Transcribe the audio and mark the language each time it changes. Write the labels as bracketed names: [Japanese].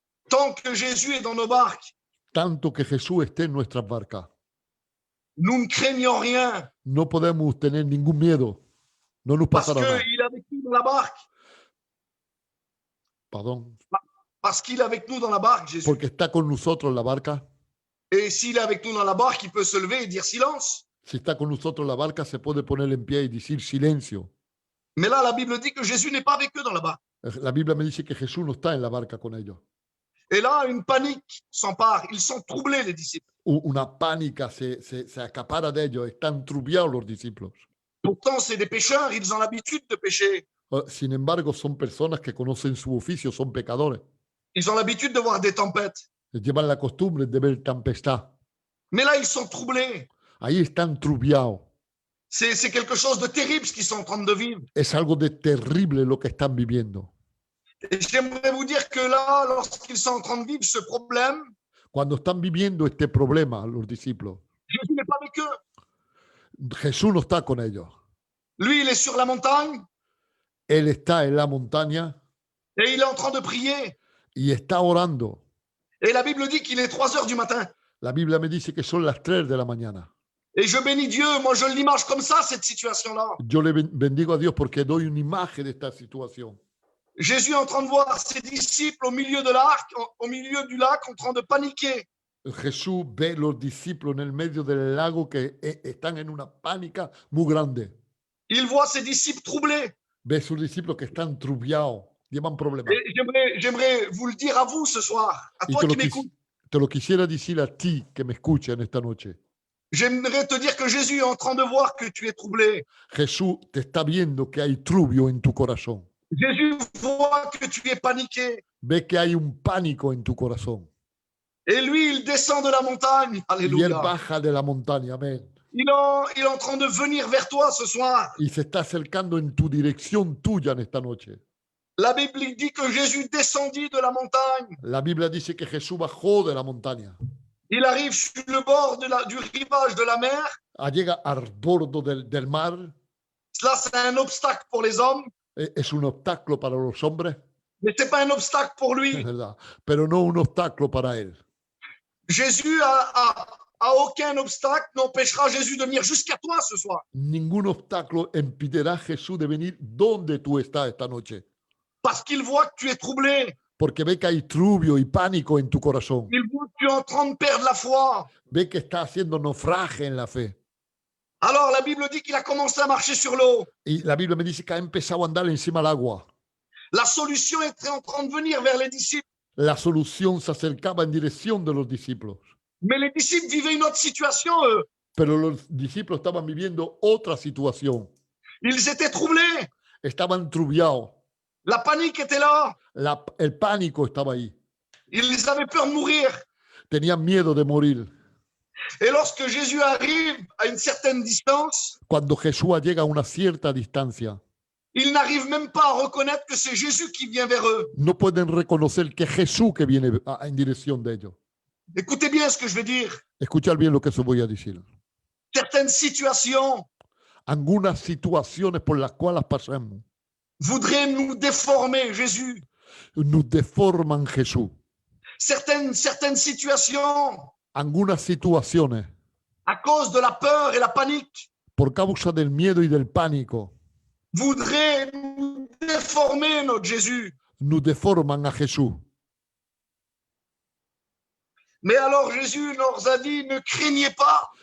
[French] Tant que Jésus est dans nos barques, [Spanish] Tanto que Jesús esté en nuestras barcas, [French] nous ne craignons rien [Spanish] no podemos tener ningún miedo. No nos [French] parce [Spanish] pasará nada. [French] qu'il est avec nous dans la barque. [Spanish] Perdón. [French] Parce qu'il est avec nous dans la barque, Jésus. [Spanish] Porque está con nosotros en la barca. [French] Et s'il est avec nous dans la barque, il peut se lever et dire silence. [Spanish] Si está con nosotros en la barca, se puede poner en pie y decir silencio. [French] Mais là, la Bible dit que Jésus n'est pas avec eux dans la barque. [Spanish] La Biblia me dice que Jesús no está en la barca con ellos. [French] Et là, une panique s'empare. Ils sont troublés, les disciples. [Spanish] Una pánica se acapara de ellos. Están trubiados los discípulos. [French] Pourtant, c'est des pêcheurs, ils ont l'habitude de pêcher. [Spanish] Sin embargo, son personas que conocen su oficio, son pecadores. [French] Ils ont l'habitude de voir des tempêtes. [Spanish] Llevan la costumbre de ver tempestad. [French] Mais là, ils sont troublés. [Spanish] Ahí están trubiados. [French] C'est quelque chose de terrible ce qu'ils sont en train de vivre. [Spanish] Es algo de terrible lo que están viviendo. [French] Et j'aimerais vous dire que là, lorsqu'ils sont en train de vivre ce problème, [Spanish] Cuando están viviendo este problema, los discípulos, [French] Jésus n'est pas avec eux. [Spanish] Jesús no está con ellos. [French] Lui, il est sur la montagne [Spanish] Él está en la montaña [French] et il est en train de prier. [Spanish] y está orando. [French] Et la Bible dit qu'il est 3 heures du matin. [Spanish] La Biblia me dice que son las 3 de la mañana. [French] Et je bénis Dieu, moi je l'image comme ça, cette situation-là. [Spanish] Yo le bendigo a Dios porque doy una imagen de esta situación. [French] Jésus est en train de voir ses disciples au milieu de l'arc, au milieu du lac, en train de paniquer. [Spanish] Jesús ve los discípulos en el medio del lago que están en una pánica muy grande. [French] Il voit ses disciples troublés. [Spanish] Ve sus discípulos que están trubiados, llevan problemas. [French] Et j'aimerais vous le dire à vous ce soir, à [Spanish] Y [French] toi qui m'écoutes. [Spanish] te lo quisiera decir a ti que me escuchas en esta noche. [French] J'aimerais te dire que Jésus est en train de voir que tu es troublé. [Spanish] Jesús te está viendo que hay trubio en tu corazón. [French] Jésus voit que tu es paniqué. [Spanish] Ve que hay un pánico en tu corazón. [French] Et lui, il descend de la montagne. [Spanish] Y él [French] Alléluia. [Spanish] baja de la montaña, amén. [French] Il est en train de venir vers toi ce soir. [Spanish] Y se está acercando en tu dirección tuya en esta noche. [French] La Bible dit que Jésus descendit de la montagne. [Spanish] La Biblia dice que Jesús bajó de la montaña. [French] Il arrive sur le bord du rivage de la mer. [Spanish] Llega al borde del mar. [French] Cela, c'est un obstacle pour les hommes, [Spanish] Es un obstáculo para los hombres, [French] mais ce n'est pas un obstacle pour [Spanish] es [French] lui. [Spanish] verdad, pero no un obstáculo para él. [French] Jésus a aucun obstacle n'empêchera Jésus de venir jusqu'à toi ce soir. [Spanish] Ningún obstáculo impedirá a Jesús de venir donde tú estás esta noche. [French] Parce qu'il voit que tu es troublé. [Spanish] Porque ve que hay trubio y pánico en tu corazón. [French] Il voit que tu es en train de perdre la foi. [Spanish] Ve que está haciendo naufragio en la fe. [French] Alors la Bible dit qu'il a commencé à marcher sur l'eau. [Spanish] Y la Biblia me dice que ha empezado a andar encima del agua. [French] La solution était en train de venir vers les disciples. [Spanish] La solución se acercaba en dirección de los discípulos. [French] Mais les disciples vivaient une autre situation, eux. [Spanish] Pero los discípulos estaban viviendo otra situación. [French] Ils étaient troublés. [Spanish] Estaban trubiados. [French] La panique était là. [Spanish] El pánico estaba ahí. [French] Ils avaient peur de mourir. [Spanish] Tenían miedo de morir. [French] Et lorsque Jésus arrive à une certaine distance, [Spanish] Cuando Jesús llega a una cierta distancia, [French] ils n'arrivent même pas à reconnaître que c'est Jésus qui vient vers eux. [Spanish] no pueden reconocer que es Jesús que viene en dirección de ellos. [French] Écoutez bien ce que je vais dire. [Spanish] Escuchar bien lo que se voy a decir. [French] Certaines situations [Spanish] Algunas situaciones por las cuales pasamos [French] voudraient nous déformer, Jésus. [Spanish] nos deforman Jesús. [French] Certaines situations, [Spanish] Algunas situaciones, [French] à cause de la peur et la panique, [Spanish] por causa del miedo y del pánico, [French] voudraient nous déformer notre Jésus. [Spanish] nos deforman a Jesús. [French] Mais alors Jésus leur a dit, ne craignez pas,